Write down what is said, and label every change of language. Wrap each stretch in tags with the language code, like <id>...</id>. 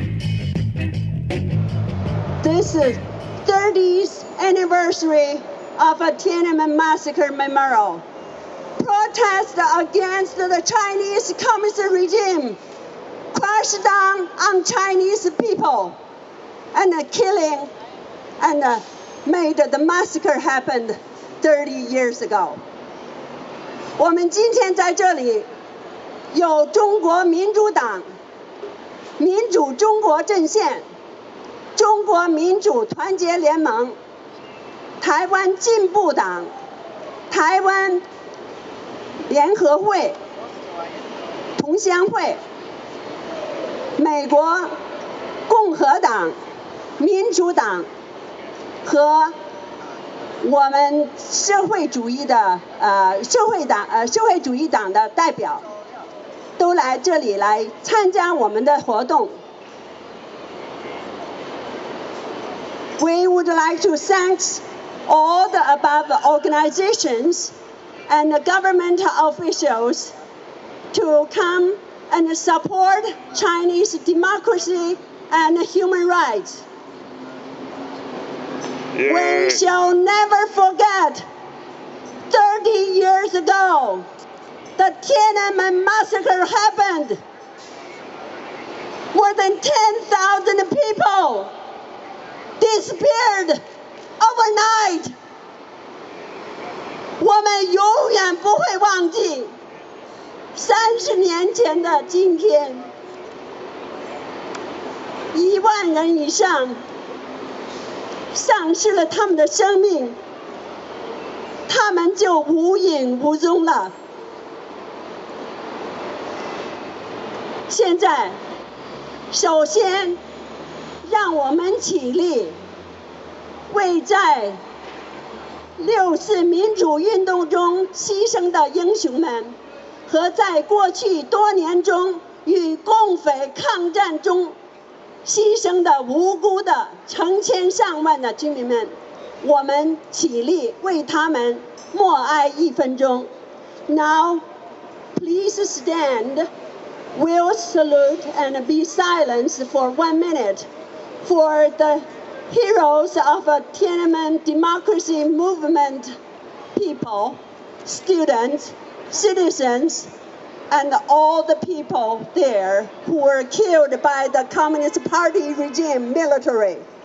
<en>This is 30th anniversary of a Tiananmen Massacre memorial. Protest against the Chinese Communist regime crashed down on Chinese people and killing and made the massacre happen 30 years ago.</en> <zh>我们今天在这里有中国民主党、民主中国阵线、中国民主团结联盟、台湾进步党、台湾联合会、同乡会、美国共和党、民主党和我们社会主义党的代表都来这里来参加我们的活动。</zh> <en>We would like to thank all the above organizations and the government officials to come and support Chinese democracy and human rights. We shall never forget 30 years ago, the Tiananmen Massacre happened. More than 10,000 people disappeared overnight.</en> <zh>我们永远不会忘记30年前的今天，1万人以上丧失了他们的生命，他们就无影无踪了。现在，首先让我们起立，为在6·4民主运动中牺牲的英雄们，和在过去多年中与共匪抗战中牺牲的无辜的成千上万的居民们，我们起立为他们默哀1分钟。</zh> <en>Now, please stand. We'll salute and be silent for 1 minute for the heroes of a Tiananmen democracy movement people, students, citizens, and all the people there who were killed by the Communist Party regime military.</en>